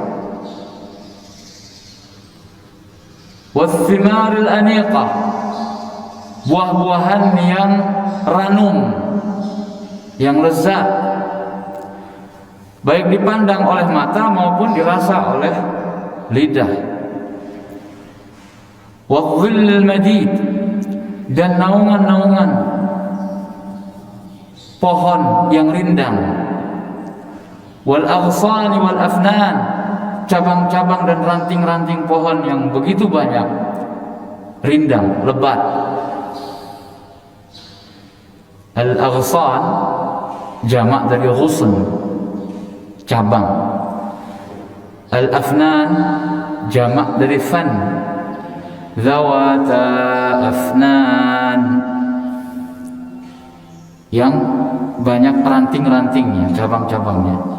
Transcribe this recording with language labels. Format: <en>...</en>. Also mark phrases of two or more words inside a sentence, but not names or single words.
<ar>والثمار الأنيقة,</ar> <id>buah-buahan yang ranum, yang lezat, baik dipandang oleh mata maupun dirasa oleh lidah.</id> <ar>والظل المديد,</ar> <id>dan naungan-naungan pohon yang rindang.</id> <ar>والأغصان والأفنان,</ar> <id>cabang-cabang dan ranting-ranting pohon yang begitu banyak, rindang, lebat.</id> <ar>الأغصان</ar> <id>jamak dari ghusn, cabang.</id> <ar>الأفنان</ar> <id>jamak dari fan,</id> <ar>ذواتا أفنان,</ar> <id>yang banyak ranting-rantingnya, cabang-cabangnya.</id>